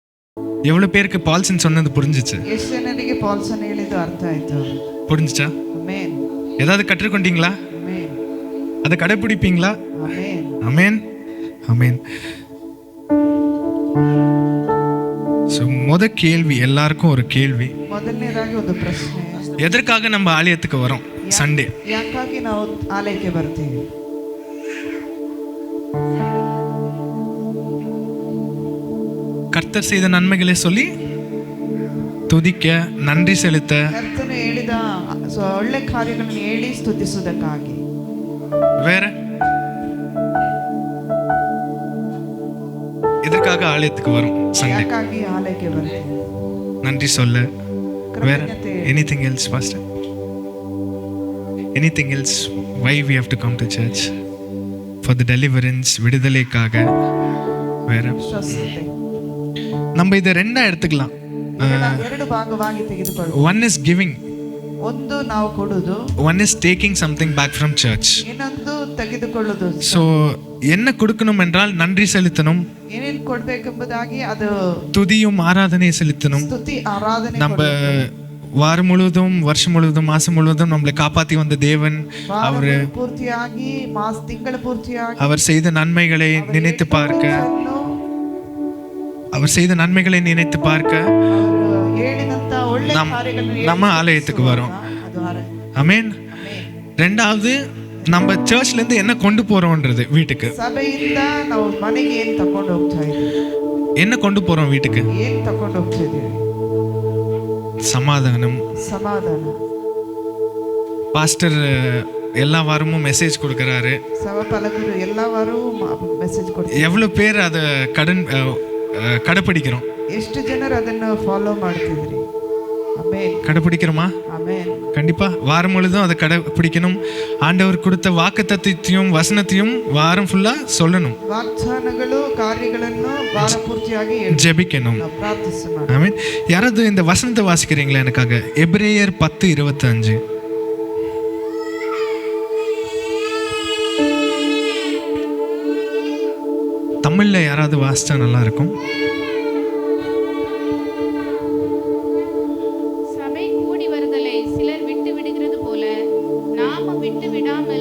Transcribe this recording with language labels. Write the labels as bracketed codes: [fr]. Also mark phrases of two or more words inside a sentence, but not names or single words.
[ta] எவ்வளவு பேருக்கு பால்சன் சொன்னது புரிஞ்சிச்சு? [kn] ಎಷ್ಟು ಜನರಿಗೆ ಪಾಲ್ಸನ್ ಹೇಳಿದ್ದು ಅರ್ಥ ಆಯ್ತು? [ta] புரிஞ்சிச்சா? [kn] ಆಮೆನ್. [ta] ஏதாவது கற்றுக்கொண்டீங்களா? [kn] ಆಮೆನ್. [ta] அதை கடைபிடிப்பீங்களா? [kn] ಆಮೆನ್. [ta] ஆமென், ஆமென். முத கேள்வி, எல்லாருக்கும் ஒரு கேள்வி. [kn] ಮೊದಲನೇದಾಗಿ ಒಂದು ಪ್ರಶ್ನೆ, [ta] எதற்காக நம்ம ஆலயத்துக்கு வரோம் சண்டே? [kn] ಯಾಕಾಗಿ ನಾವು ಆಲಯಕ್ಕೆ ಬರ್ತೀವಿ? [ta] கர்த்தர் செய்த நன்மைகளை சொல்லி துதிக்க, நன்றி செலுத்த, [kn] ಕರ್ತನು ಹೇಳಿದ ಒಳ್ಳೆ ಕಾರ್ಯಗಳನ್ನು ಹೇಳಿ ಸ್ತುತಿಸುವುದಕ್ಕಾಗಿ. [ta] வேற எதற்காக ஆலயத்துக்கு வரும் சண்டே? [kn] ಯಾಕಾಗಿ ಆಲಯಕ್ಕೆ ಬರ್ತೀವಿ? [ta] நன்றி சொல்ல. வேற [en] anything else pastor? anything else? why we have to come to church? for the deliverance, [ta] விடுதலைக்காக. வேற [kn] ಸ್ವಸ್ಥತೆ. [ta] நம்ம இதை ரெண்டா எடுத்துக்கலாம். [kn] ಎರಡು ಭಾಗವಾಗಿ ತೆಗೆದುಕೊಳ್ಳುವ. [en] one is giving, [kn] ಒಂದು ನಾವು ಕೊಡುವುದು, [en] one is taking something back from church. [kn] ಇನ್ನೊಂದು ತೆಗೆದುಕೊಳ್ಳುವುದು. [ta] so என்ன கொடுக்கணும் என்றால் நன்றி செலுத்தணும், [kn] ಏನೇನು ಕೊಡಬೇಕೆಂಬುದಾಗಿ ಅದು [ta] துதியும் ஆராதனை செலுத்தணும். [kn] ಸ್ತುತಿ ಆರಾಧನೆ. [ta] நம்ம வாரம் முழுவதும், வருஷம் முழுவதும், மாசம் முழுவதும் நம்மளை காப்பாற்றி வந்த தேவன், அவரு [kn] ಪೂರ್ತಿಯಾಗಿ ತಿಂಗಳ ಪೂರ್ತಿಯಾಗಿ [ta] அவர் செய்த நன்மைகளை நினைத்து பார்க்க, அவர் செய்த நன்மைகளை நினைத்து பார்க்க [kn] ಹೇಳಿದಂತ ಒಳ್ಳೆ ಕಾರ್ಯಗಳನ್ನು [ta] நம்ம ஆலயத்துக்கு வரோம். ஆமென். ரெண்டாவது, நம்ம சர்ச்ல இருந்து என்ன கொண்டு போறோம்ன்றது வீட்டுக்கு. [kn] ಸಭೆಯಿಂದ ನಾವು ಮನೆಗೆ ಏನು ತಕೊಂಡು ಹೋಗ್ತಾ ಇದ್ದೀವಿ? [ta] என்ன கொண்டு போறோம் வீட்டுக்கு? [kn] ಏನು ತಕೊಂಡು ಹೋಗ್ತಾ ಇದ್ದೀವಿ? [ta] சமாதானம். [kn] ಸಮಾಧಾನ. [ta] பாஸ்டர் எல்லா வாரமும் மெசேஜ் கொடுக்கறாரு. [kn] ಸಭಾಪಾಲಕರು எல்லா ವಾರವೂ ಮೆಸೇಜ್ ಕೊಡ್ತಾರೆ. [ta] எவ்வளவு பேர் அதை கடைப்பிடிக்கிறோம்? [kn] ಎಷ್ಟು ಜನರು ಅದನ್ನು ಫಾಲೋ ಮಾಡ್ತಿದ್ರಿ? ಆಮೆನ್. [ta] கடைப்பிடிக்கிறோமா? [kn] ಆಮೆನ್. [ta] கண்டிப்பா வாரம் முழுதும் அதை கடைப்பிடிக்கணும். ஆண்டவர் கொடுத்த வாக்குத்தத்தத்தையும் வசனத்தையும் வாரம் ஃபுல்லா சொல்லணும். [kn] ವಾಗ್ದಾನಗಳು ಕಾರ್ಯಗಳನ್ನು ವಾರ ಪೂರ್ತಿಯಾಗಿ [ta] ஜெபிக்கணும். [kn] ಪ್ರಾರ್ಥಿಸೋಣ. [ta] ஆமென். யாராவது இந்த வசனத்தை வாசிக்கிறீங்களா எனக்காக? எபிரேயர் 10:25. தமிழ்ல யாராவது வாசிச்சா நல்லா இருக்கும். சபை கூடி வருதலை சிலர் விட்டு விடுகிறது போல நாமும் விட்டு விடாமல்.